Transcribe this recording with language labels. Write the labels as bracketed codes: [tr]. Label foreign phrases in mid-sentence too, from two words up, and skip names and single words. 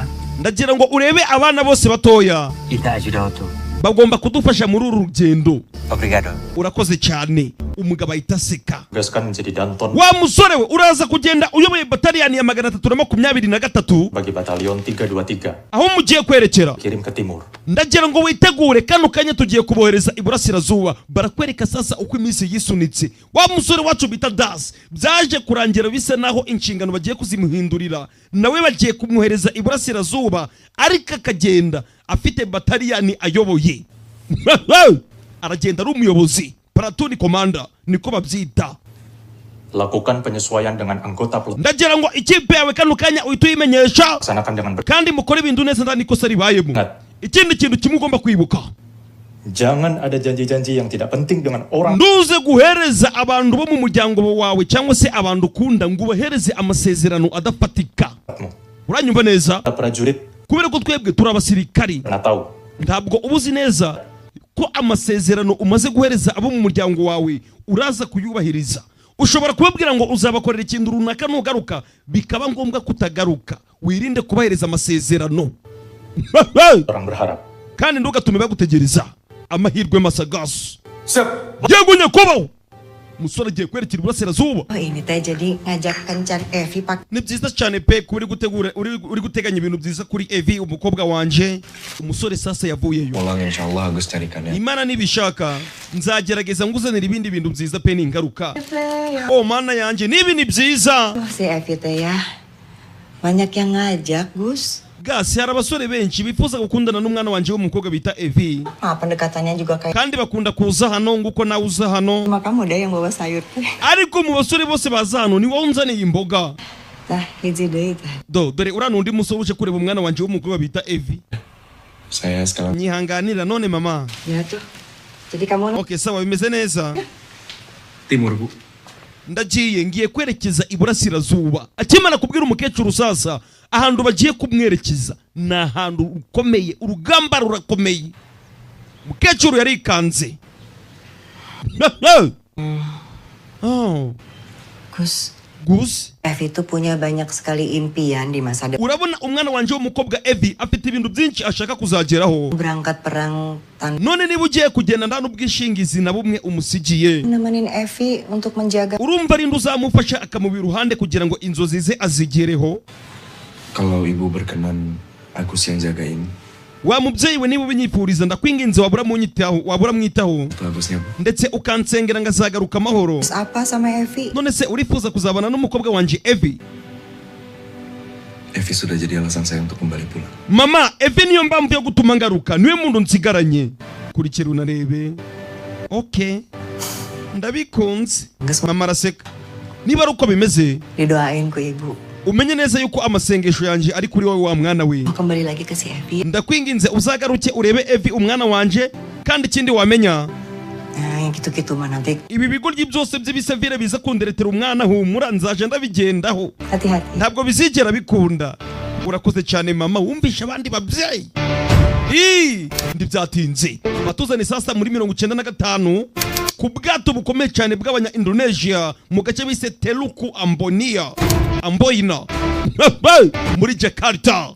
[rw] Ndagira ngo urebe abana bose batoya [tet] Ita ajudato. [rw] bagomba kudufasha muri uru rugendo. Obrigado. Urakoze cyane. Umugabo ahita aseka. [id] Tugaskan menjadi Danton [rw] Wa musore we, uraza kugenda uyoboye bataliyani ya 323 [id] bagi batalion 323 [rw] aho mugiye kwerekera. [id] kirim ke timur. [rw] Ndagira ngo witegure kano kanya tugiye kubohereza iburasirazuba. Barakwereka sasa uko iminsi yisunitse. Wa musore wacu bita Das byaje kurangira bisa naho inshingano bagiye kuzimuhindurira, nawe bagiye kumwohereza iburasirazuba, ariko akagenda afite bataliyani ayoboye. Aragenda ari umuyobozi, [en] platoon commander [rw] niko babyita. [id] Lakukan penyesuaian dengan anggota pelatih. [rw] ndagira ngo ikipe yawe kano kanya uhita uyimenyesha [id] Laksanakan dengan [rw] kandi mukore ibintu neza ndani ikosa ribayemo. Ikindi kintu kimwe ugomba kwibuka, [id] Jangan ada janji-janji yang tidak penting dengan orang. [rw] ntuze guhereza abantu bo mu muryango wawe cyangwa se abantu ukunda ngo ubahereze amasezerano adafatika. Uranyumva neza? [id] Prajurit [rw] Kubera ko twebwe turi abasirikari, [id] pernah tahu [rw] ntabwo uba uzi neza ko amasezerano umaze guhereza abo mu muryango wawe uraza kuyubahiriza. Ushobora kubabwira ngo uzabakorera ikintu runaka nugaruka bikaba ngombwa kutagaruka. Wirinde kubahereza amasezerano [id] orang berharap. [rw] kandi ntugatume bagutegereza amahirwe masagaso. [id] Siap. [rw] Yego nyakubaho umusore agiye kwerekera iburasirazuba. [id] Oh ini teh jadi ngajak kencan Evi pak. [rw] Ni byiza cyane pe kuba uri guteganya ibintu byiza kuri Evi umukobwa wanje. Umusore sasa yavuyeyo. [id] Pulang insyaallah Agus carikan ya. [rw] Imana nibishaka nzagerageza nguzanira ibindi bintu byiza pe n'ingaruka. Oh mana yanje nibi ni byiza. [id] Oh si Evi teh ya banyak yang ngajak Gus. [rw] Gasi hari abasore benshi bifuza gukundana n'umwana wanje w'umukobwa bita Evi. [id] Pendekatannya juga kayak. [rw] Kandi bakunda kuza hano nguko nawe uza hano. [id] Cuma kamu deh yang bawa sayur teh. [rw] Ariko mu basore bose baza hano ni wowe unzaniye imboga. [su] Tah hiji deui teh. [rw] Dore uriya nundi musore uje kureba umwana wanje w'umukobwa bita Evi. [id] Saya sekarang [rw] Nyihanganira none mama. [id] Ya tuh. Jadi kamu [rw] Okay sawa bimeze neza. [id] timur, Bu. [rw] Ndagiye ngiye kwerekeza iburasirazuba. Akimana kubwira umukecuru sasa ahantu bagiye kumwerekeza ni ahantu ukomeye, urugamba rurakomeye. Umukecuru yarikanze. [id] Oh, Gus, Evi itu punya banyak sekali impian di masa depan. [rw] urabona umwana wanje w'umukobwa Evi afite ibintu byinshi ashaka kuzageraho. [id] Berangkat perang tanpa [rw] None niba ugiye kugenda nta n'ubwishingizi na bumwe umusigiye, [id] nemenin Evi untuk menjaga. [rw] urumva ari uzamufasha akamubira iruhande kugira ngo inzozi ze azigereho. [id] Kalau ibu berkenan, Agus yang jagain. [rw] Wa mubyeyi we niba ubinyifuriza ndakwinginze wabura mwitaho [id] Bagusnya, Bu. [rw] ndetse ukansengera ngazagaruka amahoro. [id] Apa sama Evi? [rw] None se urifuza kuzabana n'umukobwa wanje Evi? [id] Evi sudah jadi alasan saya untuk kembali pulang. [rw] Mama, Evi niyo mpamvu yo gutuma ngaruka, niwe muntu nsigaranye. Kurikira unarebe. Okay, ndabikunze. Mama araseka. Niba ari uko bimeze, [id] Didoain ku ibu. [rw] umenye neza yuko amasengesho yanje ari kuri wowe wa mwana we. [id] Mau kembali lagi ke si Evi. [rw] Ndakwinginze uzagaruke urebe Evi umwana wanje, kandi ikindi wamenya [id] Nah, yang gitu-gitu mah nanti. [rw] ibi bigoryi byose by'ibisavire biza kunderetera umwana humura nzaje ndabigendaho. [id] Hati-hati. [rw] Ntabwo bizigera bikunda. Urakoze cyane mama, wumvisha abandi babyeyi. Ndi byatinze. Batuzane sasa muri 95 ku bwato bukomeye cyane bw'abanya Indonesia mu gace bise Teluku Amboina muri Jakarta.